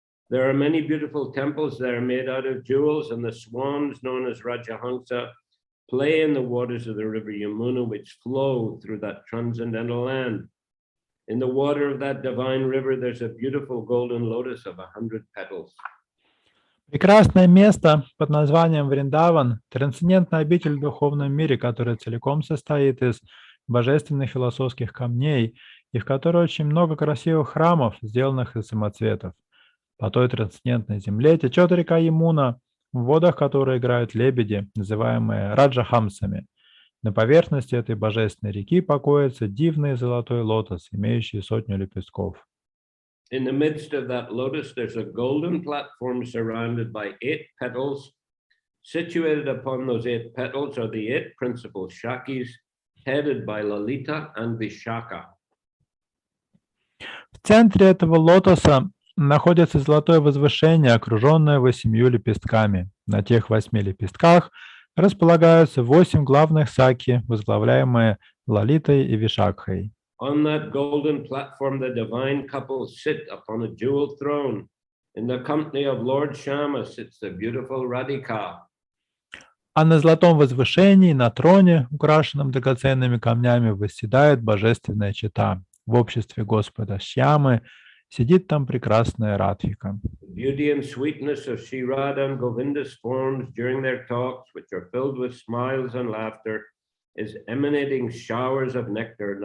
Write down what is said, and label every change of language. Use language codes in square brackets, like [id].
[en] There are many beautiful temples there made out of jewels, and the swans known as Rajahamsa play in the waters of the river Yamuna, which flow through that transcendental land. In the water of that divine river, there's a beautiful golden lotus of 100 petals. [ru] Прекрасное место под названием Вриндаван – трансцендентная обитель в духовном мире, которая целиком состоит из божественных философских камней и в которой очень много красивых храмов, сделанных из самоцветов. По той трансцендентной земле течет река Ямуна, в водах которой играют лебеди, называемые раджахамсами. На поверхности этой божественной реки покоится дивный золотой лотос, имеющий 100 лепестков. [en] In the midst of that lotus, there's a golden platform surrounded by 8 petals. Situated upon those 8 petals are the 8 principal Shakis, headed by Lalita and Vishaka. [ru] В центре этого лотоса находится золотое возвышение, окруженное 8 лепестками. На тех 8 лепестках располагаются 8 главных саки, возглавляемые Лалитой и Вишакхой. [en] On that golden platform, the divine couples sit upon a jeweled throne. In the company of Lord Shama sits the beautiful Radhika. [ru] А на золотом возвышении, на троне, украшенном драгоценными камнями, восседает божественная чета. В обществе Господа Шьямы сидит там прекрасная Радхика. [en] The beauty and sweetness of Sri Radha and Govinda's forms during their talks, which are filled with smiles and laughter, is emanating showers of nectar.